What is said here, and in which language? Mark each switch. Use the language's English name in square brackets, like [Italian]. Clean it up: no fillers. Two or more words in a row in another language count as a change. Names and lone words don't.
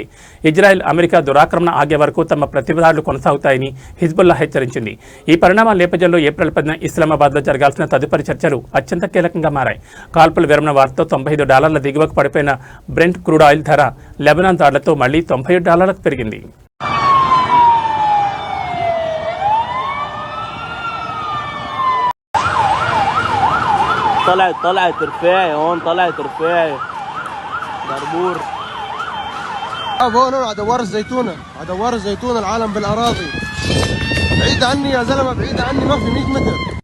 [Telugu] ఇజ్రాయెల్, అమెరికా దురాక్రమణ ఆగే వరకు తమ ప్రతిదాడులు కొనసాగుతాయని హిజ్బుల్లా హెచ్చరించింది. ఈ పరిణామాల నేపథ్యంలో ఏప్రిల్ 10న ఇస్లామాబాద్లో జరగాల్సిన తదుపరి చర్చలు అత్యంత కీలకంగా మారాయి. కాల్పుల విరమణ వార్తతో $95 దిగువకు పడిపోయిన బ్రెంట్ [English] crude oil [Telugu] ధర లెబనాన్ దాడులతో మళ్లీ $97 పెరిగింది. [Arabic] طلعت رفاعي هون طلعت رفاعي دربور هون على دوار الزيتونة العالم بالأراضي بعيد عني يا زلمة بعيد عني ما في 100 متر